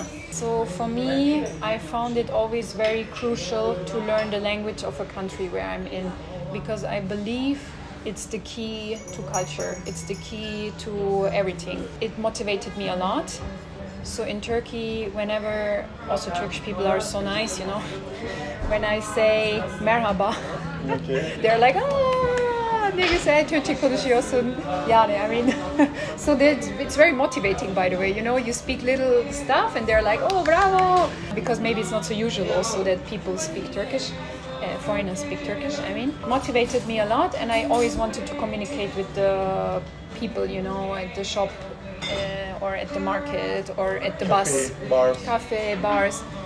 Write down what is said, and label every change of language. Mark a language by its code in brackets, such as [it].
[en] So for me, I found it always very crucial to learn the language of a country where I'm in, because I believe it's the key to culture. It's the key to everything. It motivated me a lot. So in Turkey, whenever, also Turkish people are so nice, when I say merhaba, they're like, [tr] ne güzel Türkçe konuşuyorsun. [en] Yani, I mean, so it's very motivating, by the way. You know, you speak little stuff and they're like, oh, bravo! Because maybe it's not so usual also that people speak Turkish. Foreigners speak Turkish, I mean. Motivated me a lot, and I always wanted to communicate with the people, you know, at the shop or at the market or at the bus. Cafe, bars.